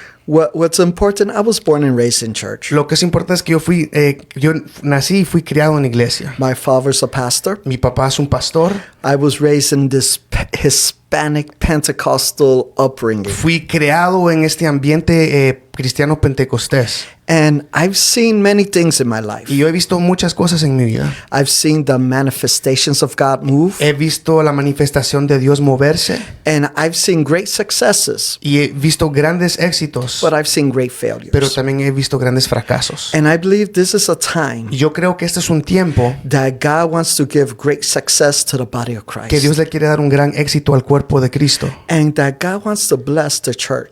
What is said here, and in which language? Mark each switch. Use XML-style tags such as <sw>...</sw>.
<en>What's important, I was born and raised in church.</en> <es>Lo que es importante es que yo nací y fui criado en iglesia.</es> <en>My father's a pastor.</en> <es>Mi papá es un pastor.</es> <en>I was raised in this Hispanic Pentecostal upbringing.</en> <es>Fui creado en este ambiente cristiano pentecostés.</es> <en>And I've seen many things in my life.</en> <es>Y yo he visto muchas cosas en mi vida.</es> <en>I've seen the manifestations of God move.</en> <es>He visto la manifestación de Dios moverse.</es> <en>And I've seen great successes.</en> <es>Y he visto grandes éxitos.</es> <en>But I've seen great failures.</en> <es>Pero también he visto grandes fracasos.</es> <en>And I believe this is a time</en> <es>Y yo creo que este es un tiempo</es> <en>that God wants to give great success to the body of Christ.</en> <es>que Dios le quiere dar un gran éxito al cuerpo de Cristo.</es> <en>And that God wants to bless the church.</en>